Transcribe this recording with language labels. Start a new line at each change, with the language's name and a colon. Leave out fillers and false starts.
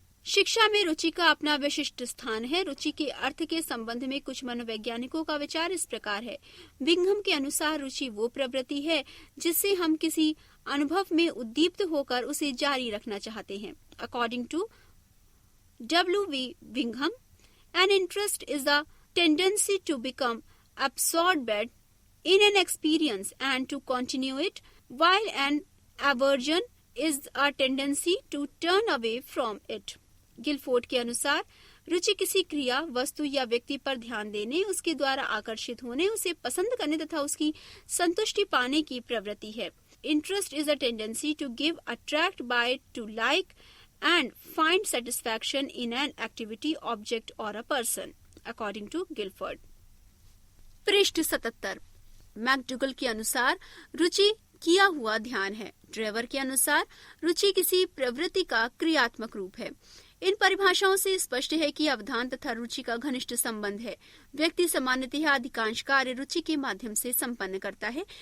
Hindi: शिक्षा में रुचि का अपना विशिष्ट स्थान है। रुचि के अर्थ के संबंध में कुछ मनोवैज्ञानिकों का विचार इस प्रकार है। बिंघम के अनुसार रुचि वो प्रवृत्ति है जिससे हम किसी अनुभव में उद्दीप्त होकर उसे जारी रखना चाहते हैं।
English: According to W.V. Bingham, an interest is the tendency to become absorbed in an experience and to continue it, while an aversion is a tendency to turn away from it.
Hindi: Guilford के अनुसार रुचि किसी क्रिया, वस्तु या व्यक्ति पर ध्यान देने, उसके द्वारा आकर्षित होने, उसे पसंद करने तथा उसकी संतुष्टि पाने की प्रवृत्ति है।
English: Interest is a tendency to give, attract by, to like and find satisfaction in an activity, object or a person, according to Guilford.
Hindi: पृष्ठ 77। मैकडुगल के अनुसार रुचि किया हुआ ध्यान है। ड्रेवर के अनुसार रुचि किसी प्रवृत्ति का क्रियात्मक रूप है। इन परिभाषाओं से स्पष्ट है कि अवधान तथा रुचि का घनिष्ठ संबंध है। व्यक्ति सामान्यतः अधिकांश कार्य रुचि के माध्यम से संपन्न करता है।